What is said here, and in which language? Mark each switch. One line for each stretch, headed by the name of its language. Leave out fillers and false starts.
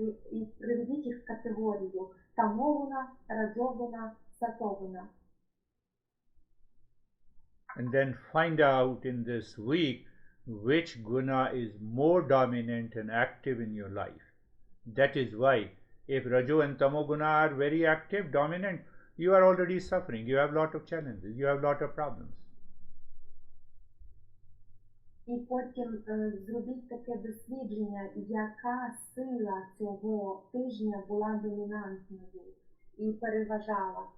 Ukrainian: і приведіть їх в категорію тамогуна, раджогуна, сатогуна.
English: And then find out in this week which guna is more dominant and active in your life. That is why if Raju and Tamoguna are very active, dominant, you are already suffering. You have a lot of challenges. You have a lot of problems.
Ukrainian: І потім зробіть таке дослідження, яка сила цього тижня була домінантною і переважала.